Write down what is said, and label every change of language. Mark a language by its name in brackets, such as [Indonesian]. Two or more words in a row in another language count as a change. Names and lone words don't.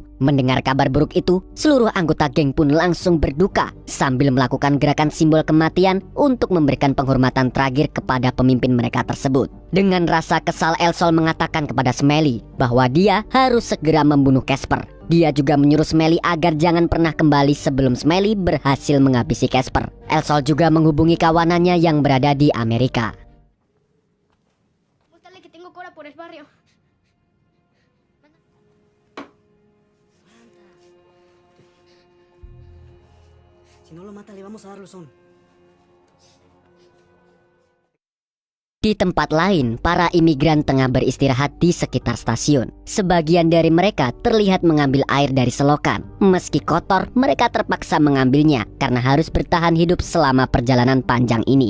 [Indonesian] Mendengar kabar buruk itu, seluruh anggota geng pun langsung berduka sambil melakukan gerakan simbol kematian untuk memberikan penghormatan terakhir kepada pemimpin mereka tersebut. Dengan rasa kesal, El-Sol mengatakan kepada Smiley bahwa dia harus segera membunuh Casper. Dia juga menyuruh Smiley agar jangan pernah kembali sebelum Smiley berhasil menghabisi Casper. El-Sol juga menghubungi kawanannya yang berada di Amerika. [Spanish] Pregúntale que tengo cora por el barrio. Si no lo mata, le vamos a dar luzón. [Indonesian] Di tempat lain, para imigran tengah beristirahat di sekitar stasiun. Sebagian dari mereka terlihat mengambil air dari selokan. Meski kotor, mereka terpaksa mengambilnya karena harus bertahan hidup selama perjalanan panjang ini.